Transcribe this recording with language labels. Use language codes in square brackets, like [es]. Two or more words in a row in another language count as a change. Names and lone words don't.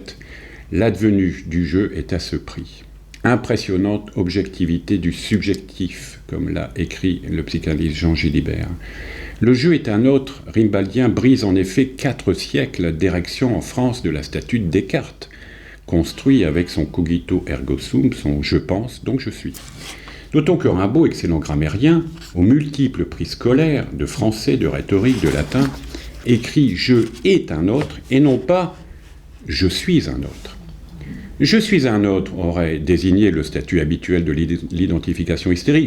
[fr] L'advenu du jeu est à ce prix. impressionnante objectivité du subjectif, comme l'a écrit le psychanalyste Jean Gilibert. Le jeu est un autre. Rimbaldien brise en effet 4 siècles d'érection en France de la statue de Descartes, construit avec son [la] cogito ergo sum, [fr] son « je pense, donc je suis ». D'autant que Rimbaud, excellent grammairien, aux multiples prix scolaires de français, de rhétorique, de latin, écrit « je est un autre » et non pas « je suis un autre ». « Je suis un autre » aurait désigné le statut habituel de l'identification hystérique.